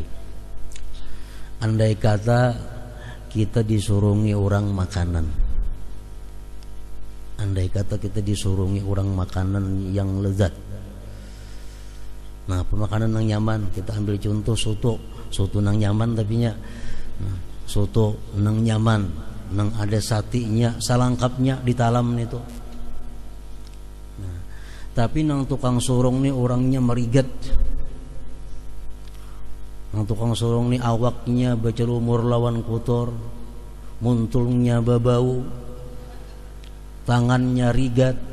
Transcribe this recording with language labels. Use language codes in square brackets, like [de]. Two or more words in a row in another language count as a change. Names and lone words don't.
[bjn] Andai kata kita disurungi orang makanan, andai kata kita disurungi orang makanan yang lezat, nah pemakanan yang nyaman, kita ambil contoh soto nang nyaman, tapi nya soto nang nyaman, nang ada satinya, salangkapnya di talam itu. Nah, tapi nang tukang surung nih orangnya meriget. Nang tukang surung nih awaknya bercelumur lawan kotor, muntulnya babau, tangannya rigat.